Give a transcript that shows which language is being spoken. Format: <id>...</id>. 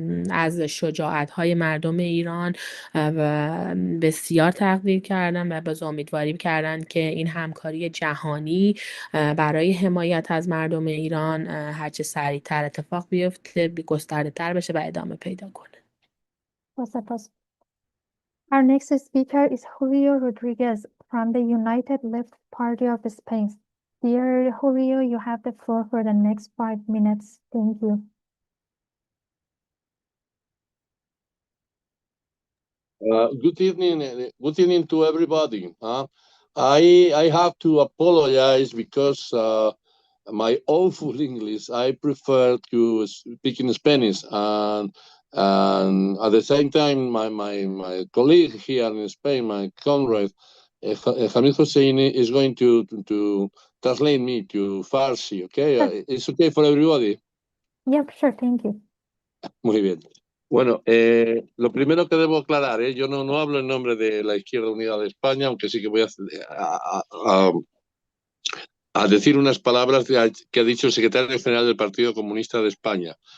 <fa>از شجاعت های مردم ایران و بسیار تقدیر کردن و باز امیدواری کردن که این همکاری جهانی برای حمایت از مردم ایران هرچه سریعتر اتفاق بیفته، گسترده تر بشه و ادامه پیدا کنه. سپاس.</fa> <en>Our next speaker is Julio Rodriguez from the United Left Party of Spain. Dear Julio, you have the floor for the next 5 minutes. Thank you. Good evening to everybody. I have to apologize because my awful English, I prefer to speak in Spanish, and at the same time, my colleague here in Spain, my comrade, Hamid Hosseini, is going to translate me to Farsi, okay? It's okay for everybody? Yep, sure, thank you.</en> <es>Muy bien. Bueno, lo primero que debo aclarar, yo no hablo en nombre de la Izquierda Unida de España, aunque sí que voy a decir unas palabras que ha dicho el secretario general del Partido Comunista de España.</es>